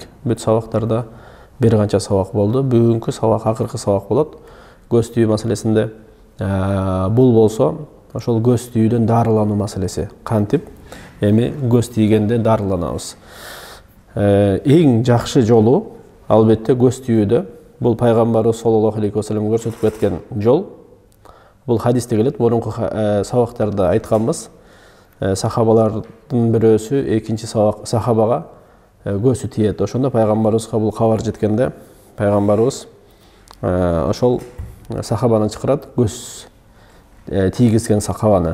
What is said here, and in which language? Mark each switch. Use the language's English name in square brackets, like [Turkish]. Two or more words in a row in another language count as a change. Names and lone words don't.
[Kyrgyz] Бүт сабактарда бир канча сабак болду. Бүгүнкү сабак акыркы сабак болот. Көз түйүү маселесинде бул болсо ошол көз түйүүдөн дарылануу маселеси. Кантип эми көз тийгенде дарыланабыз. Эң жакшы жолу албетте көз түйүүдө бул пайгамбарыбыз [Arabic] صلى الله عليه وسلم [Kyrgyz] көрсөтүп кеткен жол. Бул хадисте келет. Мурунку сабактарда айтканбыз. Сахабалардын бирөөсү экинчи сахабага көзү тиет. Ошондо пайгамбарыбызга бул кабар жеткенде пайгамбарыбыз ошол сахабаны чакырат, көз тийгизген сахабаны.